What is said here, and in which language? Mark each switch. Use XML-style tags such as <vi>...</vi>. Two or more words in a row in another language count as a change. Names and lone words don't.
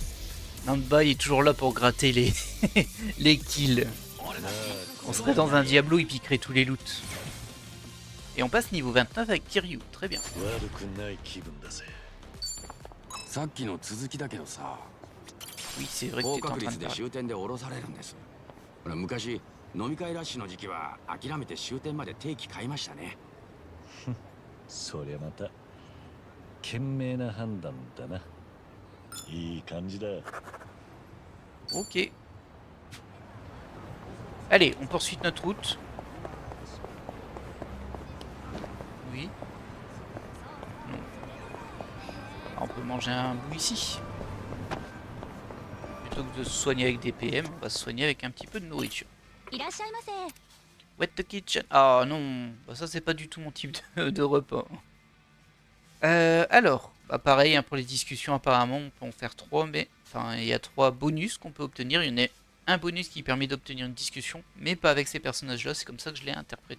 <fr>Namba est toujours là pour gratter les, les kills. On serait dans un Diablo, il piquerait tous les loots. Et on passe niveau 29 avec Kiryu, très bien. Oui, c'est vrai que tu es en train de parler.</fr> <ja>昔飲み会ラッシュの時期は諦めて終点まで定期買いましたね。そりゃまた賢明な判断だな。いい感じだ。 Ok.</ja> <fr>Allez, on poursuit notre route. Oui. Non. Ah, on peut manger un bout ici. Plutôt que de se soigner avec des PM, on va se soigner avec un petit peu de nourriture.</fr> <en>Wet the kitchen.</en> <fr>Ah non, bah, ça c'est pas du tout mon type de repas. Alors, bah, pareil hein, pour les discussions apparemment, on peut en faire 3, mais enfin il y a 3 bonus qu'on peut obtenir. Il y en a un bonus qui permet d'obtenir une discussion, mais pas avec ces personnages-là, c'est comme ça que je l'ai interprété.</fr>